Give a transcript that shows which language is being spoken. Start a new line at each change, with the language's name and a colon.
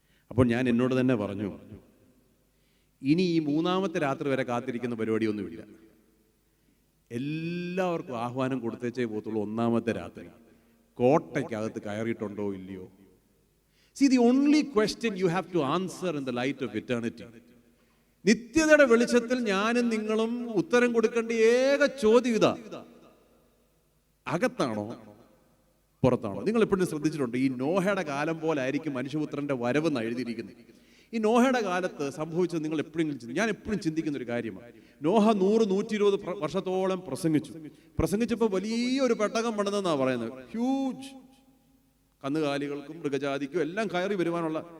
Malayalam: അപ്പോൾ ഞാൻ എന്നോട് തന്നെ പറഞ്ഞു, ഇനി ഈ 3-ാമത്തെ രാത്രി വരെ കാത്തിരിക്കുന്ന പരിപാടിയൊന്നുമില്ല. എല്ലാവർക്കും ആഹ്വാനം കൊടുത്തേച്ചേ പോകത്തുള്ളൂ ഒന്നാമത്തെ രാത്രി. കോട്ടയ്ക്കകത്ത് കയറിയിട്ടുണ്ടോ ഇല്ലയോ?
English: See, the only question you have to answer in the light of eternity,
Malayalam: നിത്യതയുടെ വെളിച്ചത്തിൽ ഞാനും നിങ്ങളും ഉത്തരം കൊടുക്കേണ്ട ഏക ചോദ്യം ഇതാ: അകത്താണോ പുറത്താണോ? നിങ്ങൾ എപ്പോഴും ശ്രദ്ധിച്ചിട്ടുണ്ട്, ഈ നോഹയുടെ കാലം പോലെ ആയിരിക്കും മനുഷ്യപുത്രന്റെ വരവെന്ന് എഴുതിയിരിക്കുന്നത്. ഈ നോഹയുടെ കാലത്ത് സംഭവിച്ചത് നിങ്ങൾ എപ്പോഴെങ്കിലും ഞാൻ എപ്പോഴും ചിന്തിക്കുന്ന ഒരു കാര്യമാണ്. നോഹ 100-120 വർഷത്തോളം പ്രസംഗിച്ചപ്പോൾ വലിയൊരു പെട്ടകം പണിതെന്നാണ് പറയുന്നത്. ഹ്യൂജ്, കന്നുകാലികൾക്കും മൃഗജാതിക്കും എല്ലാം കയറി വരുവാനുള്ള.